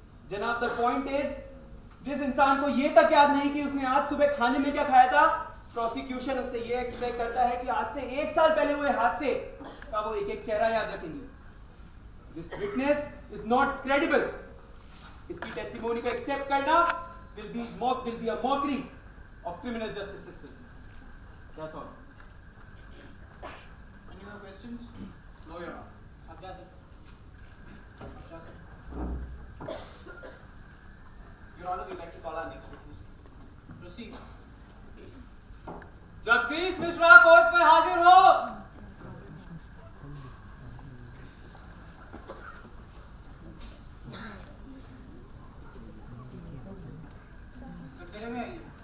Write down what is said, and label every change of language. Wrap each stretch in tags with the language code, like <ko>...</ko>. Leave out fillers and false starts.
<hi>जनाब</hi> <en>the point is,</en> <hi>जिस इंसान को ये तक याद नहीं कि उसने आज सुबह खाने में क्या खाया था, प्रोसिक्यूशन उससे ये एक्सपेक्ट करता है कि आज से 1 साल पहले हुए हादसे का वो एक एक चेहरा याद रखेंगे।</hi> <en>This witness is not credible.</en> <hi>इसकी टेस्टिमोनी को एक्सेप्ट करना</hi> <en>will be a mockery of criminal justice system. That's all. Any more questions? No, Your Honor.</en> <hi>आप जा सकते हैं।</hi> <en>Your Honor, we'd like to call our next witness, please. Proceed.</en> <hi>Jagdish Mishra court में हाजिर हो। कटघरे में आइए।</hi>